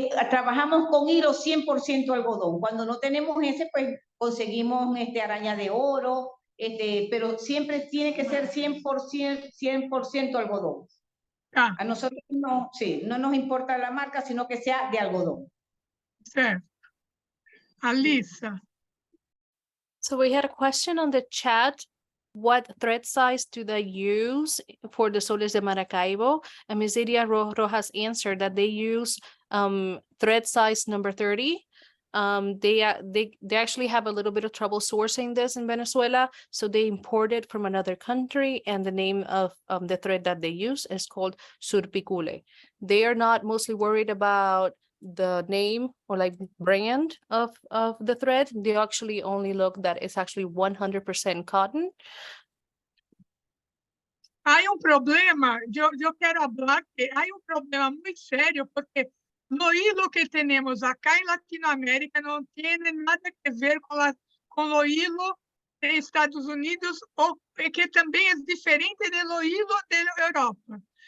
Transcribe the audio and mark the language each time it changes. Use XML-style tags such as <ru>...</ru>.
<es>Trabajamos con hilo 100% algodón. Cuando no tenemos ese, pues conseguimos araña de oro, pero siempre tiene que ser 100% algodón. A nosotros no nos importa la marca, sino que sea de algodón.</es> <pt>Certo. Alissa.</pt> <en>So we had a question on the chat. What thread size do they use for the Soles de Maracaibo? And Ms. Iria Rojas answered that they use thread size number 30. They actually have a little bit of trouble sourcing this in Venezuela, so they import it from another country, and the name of the thread that they use is called surpicule. They are not mostly worried about the name or like brand of the thread. They actually only look that it's actually 100% cotton.</en> <es>Hay un problema, yo quiero hablar que hay un problema muy serio, porque lo hilo que tenemos acá en Latinoamérica no tiene nada que ver con lo hilo de Estados Unidos, o que también es diferente de lo hilo de Europa.</es>